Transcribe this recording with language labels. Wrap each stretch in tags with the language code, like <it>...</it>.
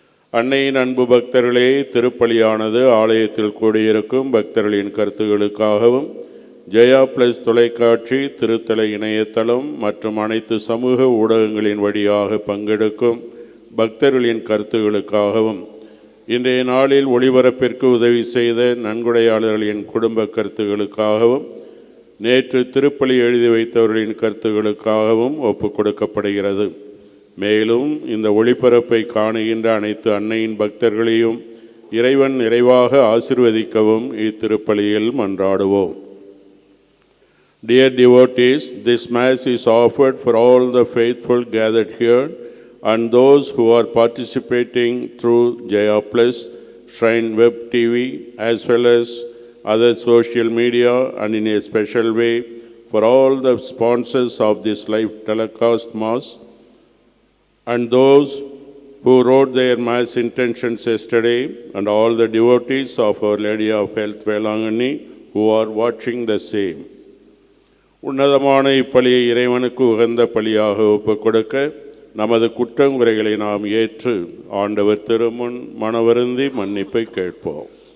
<ta>அன்னையின் அன்பு பக்தர்களே, திருப்பலியானது ஆலயத்தில் கூடியிருக்கும் பக்தர்களின் கருத்துகளுக்காகவும் ஜெயா பிளஸ் தொலைக்காட்சி, திருத்தலை இணையதளம் மற்றும் அனைத்து சமூக ஊடகங்களின் வழியாக பங்கெடுக்கும் பக்தர்களின் கருத்துகளுக்காகவும் இன்றைய நாளில் ஒளிபரப்பிற்கு உதவி செய்த நன்கொடையாளர்களின் குடும்ப கருத்துகளுக்காகவும் நேற்று திருப்பலி எழுதி வைத்தவர்களின் கருத்துகளுக்காகவும் ஒப்புக் கொடுக்கப்படுகிறது. மேலும் இந்த ஒளிபரப்பை காணுகின்ற அனைத்து அன்னையின் பக்தர்களையும் இறைவன் நிறைவாக ஆசீர்வதிக்கவும் இத்திருப்பலியில் மன்றாடுவோம்.</ta> <en>Dear devotees, this Mass is offered for all the faithful gathered here and those who are participating through Jaya Plus, Shrine Web TV, as well as other social media, and in a special way for all the sponsors of this live telecast Mass, and those who wrote their Mass intentions yesterday, and all the devotees of Our Lady of Health Velangani who are watching the same.</en> <ta>உன்னதமான இப்பலியை இறைவனுக்கு உகந்த பலியாக ஒப்புக் கொடுக்க நமது குற்றங்குறைகளை நாம் ஏற்று ஆண்டவர் திருமுன் மனவருந்தி மன்னிப்பை கேட்போம்.</ta>